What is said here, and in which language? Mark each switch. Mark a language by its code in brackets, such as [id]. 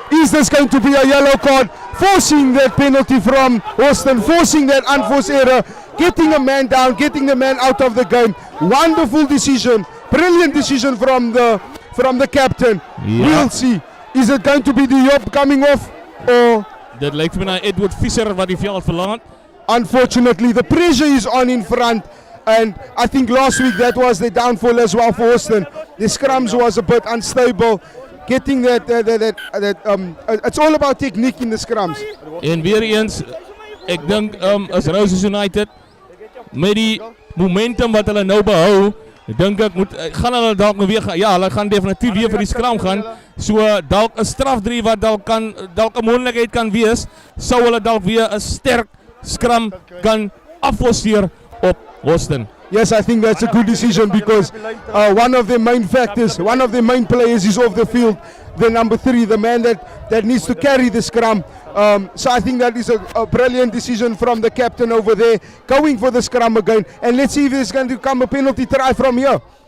[en] Is this going to be a yellow card? Forcing that penalty from Hawston, forcing that unforced error, getting a man down, getting the man out of the game. Wonderful decision, brilliant decision from the captain. Yeah. We'll see. Is it going to be the Job coming off, or? [af] Dit lyk vir my Edward Visser wat die veld verlaat. [en] Unfortunately, the pressure is on in front. And I think last week that was the downfall as well for Hawston. The scrums was a bit unstable. Getting it's all about technique in the scrums. [af] En weer eens, ek dink as Roses United met die momentum wat hulle nou behou, dink ek gaan hulle dalk nou weer hulle gaan definitief weer vir die scrum gaan. So dalk 'n strafdrie wat dalk 'n moontlikheid kan wees, sou hulle dalk weer 'n sterk scrum kan afforceer op Hawston. [en] Yes, I think that's a good decision because one of the main factors, one of the main players is off the field. The number 3, the man that needs to carry the scrum. So I think that is a brilliant decision from the captain over there, going for the scrum again. And let's see if there's going to come a penalty try from here.